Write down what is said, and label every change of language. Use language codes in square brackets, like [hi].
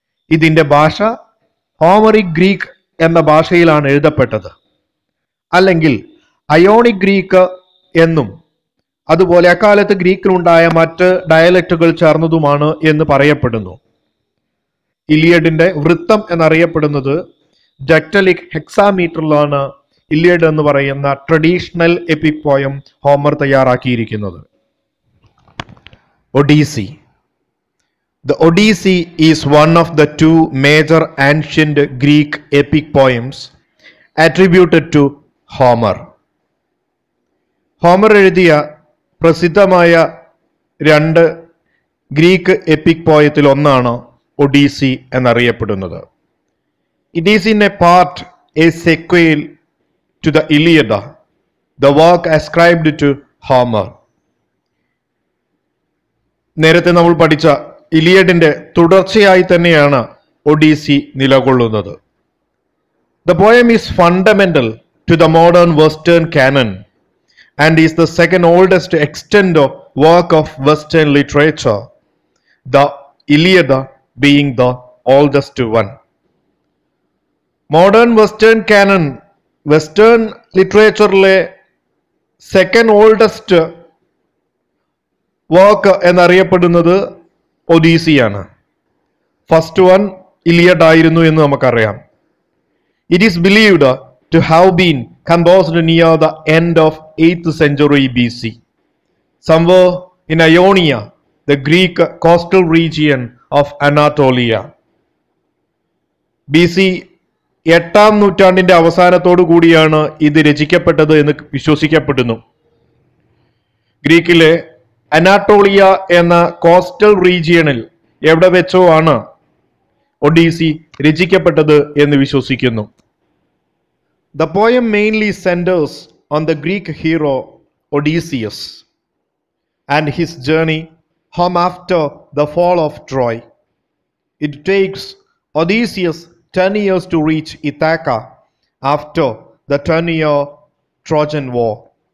[ml] ഇതിന്റെ ഭാഷ Homeric Greek എന്ന ഭാഷയിലാണ് എഴുതപ്പെട്ടത്, അല്ലെങ്കിൽ അയോണിക് ഗ്രീക്ക് എന്നും അതുപോലെ അക്കാലത്ത് ഗ്രീക്കിലുണ്ടായ മറ്റ് ഡയലക്റ്റുകൾ ചേർന്നതുമാണ് എന്ന് പറയപ്പെടുന്നു. ഇലിയഡിന്റെ വൃത്തം എന്നറിയപ്പെടുന്നത് ഡക്റ്റലിക് ഹെക്സാമീറ്ററിലാണ് ഇലിയഡ് എന്ന് പറയുന്ന ട്രഡീഷണൽ എപ്പിക് പോയം ഹോമർ തയ്യാറാക്കിയിരിക്കുന്നത്. Odissi. [en] The Odyssey is one of the two major ancient Greek epic poems attributed to Homer. [ml] Homer എഴുതിയ പ്രസിദ്ധമായ രണ്ട് ഗ്രീക്ക് എപ്പിക് പോയത്തിൽ ഒന്നാണ് ഒഡീസി എന്നറിയപ്പെടുന്നത്. [en] It is in a part a sequel to the Iliad, the work ascribed to Homer. [ml] നേരത്തെ നമ്മൾ പഠിച്ച ഇലിയഡിന്റെ തുടർച്ചയായി തന്നെയാണ് ഒഡീസി നിലകൊള്ളുന്നത്. [en] The poem is fundamental to the modern Western canon and is the second oldest extant work of Western literature, the Iliad being the oldest one. Modern Western canon, Western [ml] ലിറ്ററേച്ചറിലെ second oldest work എന്നറിയപ്പെടുന്നത് ഒഡീസിയാണ്. First one Iliad ആയിരുന്നു എന്ന് നമുക്കറിയാം. [en] It is believed to have been composed near the end of 8th century BC, somewhere in Ionia, the Greek coastal region of Anatolia. [ml] BC 8-ാം നൂറ്റാണ്ടിന്റെ അവസാനത്തോടു കൂടിയാണ് ഇത് രചിക്കപ്പെട്ടത് എന്ന് വിശ്വസിക്കപ്പെടുന്നു. ഗ്രീക്കിലെ അനാട്ടോളിയ എന്ന കോസ്റ്റൽ റീജിയണിൽ എവിടെ വെച്ചോ ആണ് ഒഡീസി രചിക്കപ്പെട്ടത് എന്ന് വിശ്വസിക്കുന്നു. [en] The poem mainly centers on the Greek hero Odysseus and his journey home after the fall of Troy. It takes Odysseus 10 years to reach Ithaca after the 10-year Trojan War.